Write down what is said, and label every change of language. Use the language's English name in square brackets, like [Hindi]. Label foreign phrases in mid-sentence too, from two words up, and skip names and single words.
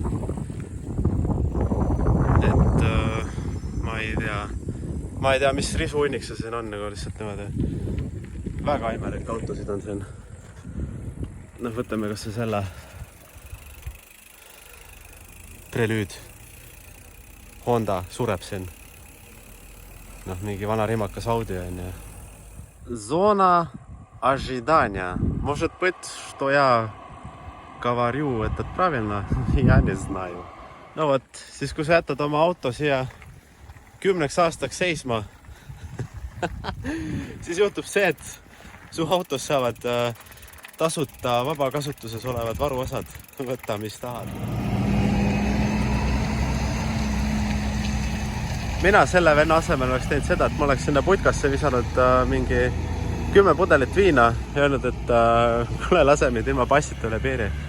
[Estonian] Et ma ei tea, mis risuunnik see siin on, nagu lihtsalt niimoodi. Väga imelik autosid on siin. Võtame kas see selle Prelüüd. Honda sureb siin. Mingi vana rimakas Audi on ja. [Russian] Zona ожидания. Может быть, что я говорю этот правильно? Я не знаю. [Estonian] No vot, siis kui sa jätad oma auto siia 10 aastaks seisma, siis juhtub see, et su autos saavad tasuta vabakasutuses olevad varuosad. Võtta, mis tahad. Mina selle venna asemel oleks teinud seda, et ma oleks sinna putkasse visanud mingi 10 pudelit viina ja öelnud, et kuule, lase mind ilma passita üle piiri.